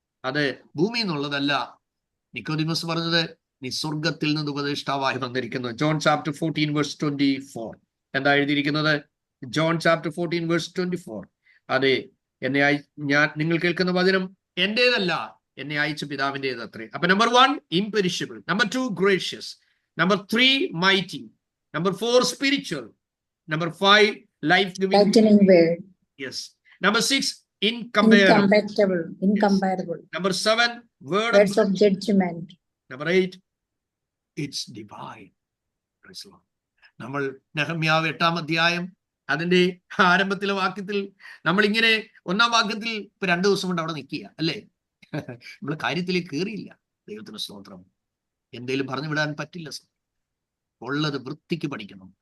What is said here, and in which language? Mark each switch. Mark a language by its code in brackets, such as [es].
[ml] അത് ഭൂമിയിൽ നിന്നുള്ളതല്ല. നിക്കോദിമസ് പറഞ്ഞത് നീ സ്വർഗത്തിൽ നിന്ന് ഉപദേഷ്ടാവായി വന്നിരിക്കുന്നു. ജോൺ ചാപ്റ്റർ 14:24 എന്താ എഴുതിയിരിക്കുന്നത്? John chapter 14:24. അതെ, ഞാൻ നിങ്ങൾ കേൾക്കുന്ന വചനം എന്റേതല്ല, എന്നെ അയച്ച പിതാവിൻ്റെത് അത്രേ. [en] അപ്പൊ number 1 imperishable, number 2 gracious, number 3 mighty, number 4 spiritual, number 5 life giving, yes, number 6 incomparable, number 7 words of judgment, number 8 it's divine. [ml] നമ്മൾ നെഹമ്യാവ് 8-ാം അധ്യായം അതിന്റെ ആരംഭത്തിലെ വാക്യത്തിൽ നമ്മൾ ഇങ്ങനെ 1-ാം വാക്യത്തിൽ ഇപ്പൊ 2 ദിവസം കൊണ്ട് അവിടെ നിൽക്കുക അല്ലേ? നമ്മൾ കാര്യത്തിലേക്ക് കയറിയില്ല. ദൈവത്തിന് സ്തോത്രം. എന്തേലും പറഞ്ഞു വിടാൻ പറ്റില്ല. ഉള്ളത് വൃത്തിക്ക് പഠിക്കണം.